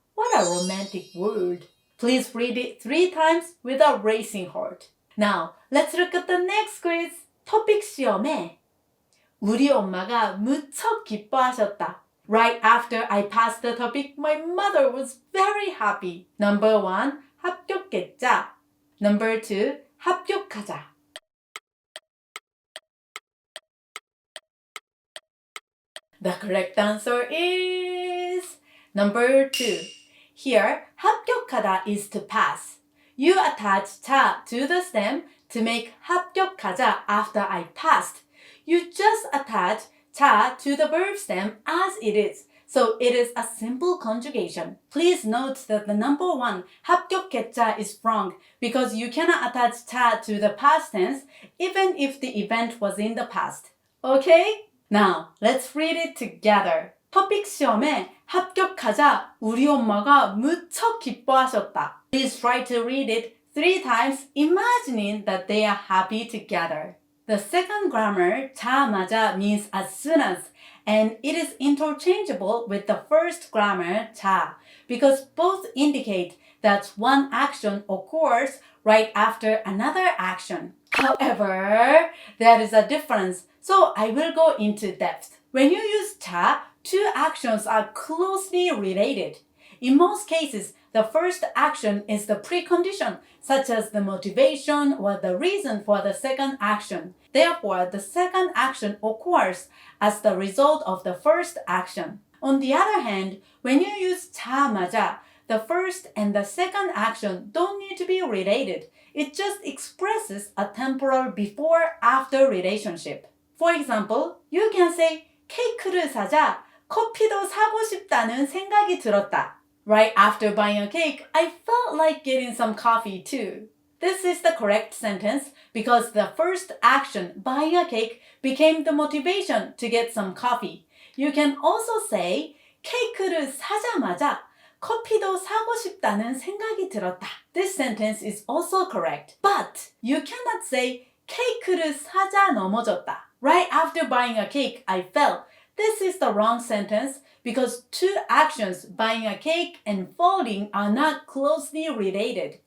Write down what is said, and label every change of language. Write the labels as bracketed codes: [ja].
[en] What a romantic word. Please read it 3 times with a racing heart. Now, let's look at the next quiz. [ko] 토픽 시험에 우리 엄마가 무척 기뻐하셨다. [en] Right after I passed the topic, my mother was very happy. Number 1, 합격했자. Number 2, 합격하자. The correct answer is number 2. Here, 합격하다 is to pass. You attach 자 to the stem to make 합격하자 after I passed. You just attach 자 to the verb stem as it is. So it is a simple conjugation. Please note that the number 1, 합격했자, is wrong because you cannot attach 자 to the past tense even if the event was in the past. Okay? Now, let's read it together. [ko] 토픽 시험에 합격하자 우리 엄마가 무척 기뻐하셨다. [en] Please try to read it 3 times, imagining that they are happy together. The second grammar, 자마자, means as soon as, and it is interchangeable with the first grammar, 자, because both indicate that one action occurs right after another action. However, there is a difference, so I will go into depth. When you use 자, 2 actions are closely related. In most cases, the first action is the precondition, such as the motivation or the reason for the second action. Therefore, the second action occurs as the result of the first action. On the other hand, when you use 자마자, the first and the second action don't need to be related. It just expresses a temporal before-after relationship. For example, you can say [ko] 케이크를 사자, 커피도 사고 싶다는 생각이 들었다. [en] Right after buying a cake, I felt like getting some coffee too. This is the correct sentence because the first action, buying a cake, became the motivation to get some coffee. You can also say [ko] 케이크를 사자마자 커피도 사고 싶다는 생각이 들었다. [en] This sentence is also correct. But you cannot say [ko] 케이크를 사자 넘어졌다. [en] Right after buying a cake, I fell. This is the wrong sentence because 2 actions, buying a cake and falling, are not closely related.